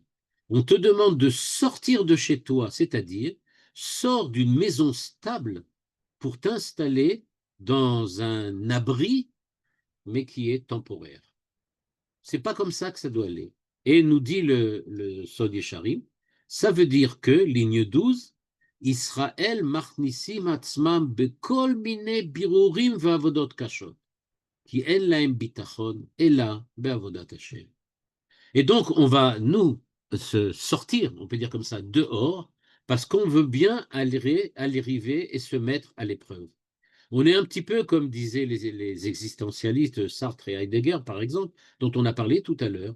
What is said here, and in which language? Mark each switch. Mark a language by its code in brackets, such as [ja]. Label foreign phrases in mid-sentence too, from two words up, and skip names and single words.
[fr] On te demande de sortir de chez toi, c'est-à-dire sors d'une maison stable pour t'installer dans un abri, mais qui est temporaire. C'est pas comme ça que ça doit aller. Et nous dit le Sod Yesharim, ça veut dire que, ligne 12, [he] ישראל מכניסים עצמם בכל מיני בירורים ועבודות קשות, כי אין להם ביטחון אלא בעבודת השם. [fr] Et donc, on va, nous, se sortir, on peut dire comme ça, dehors, parce qu'on veut bien arriver et se mettre à l'épreuve. On est un petit peu comme disaient les existentialistes Sartre et Heidegger, par exemple, dont on a parlé tout à l'heure.